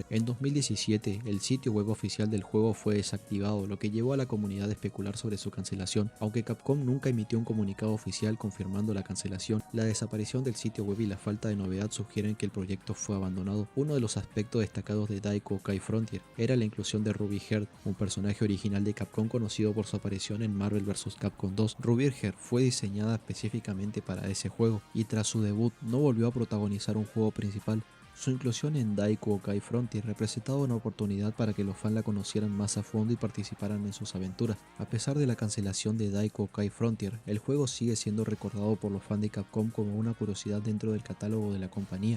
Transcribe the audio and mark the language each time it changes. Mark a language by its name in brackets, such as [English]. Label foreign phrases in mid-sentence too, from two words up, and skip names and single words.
[Spanish] En 2017, el sitio web oficial del juego fue desactivado, lo que llevó a la comunidad a especular sobre su cancelación. Aunque Capcom nunca emitió un comunicado oficial confirmando la cancelación, la desaparición del sitio web y la falta de novedad sugieren que el proyecto fue abandonado. Uno de los aspectos destacados de Daiko Kai Frontier era la inclusión de Ruby Heart, un personaje original de Capcom conocido por su aparición en Marvel vs. Capcom 2. Ruby Heart fue diseñada específicamente para ese juego y tras su debut no volvió a protagonizar un juego principal. Su inclusión en Daiko Kai Frontier representaba una oportunidad para que los fans la conocieran más a fondo y participaran en sus aventuras. A pesar de la cancelación de Daiko Kai Frontier, el juego sigue siendo recordado por los fans de Capcom como una curiosidad dentro del catálogo de la compañía.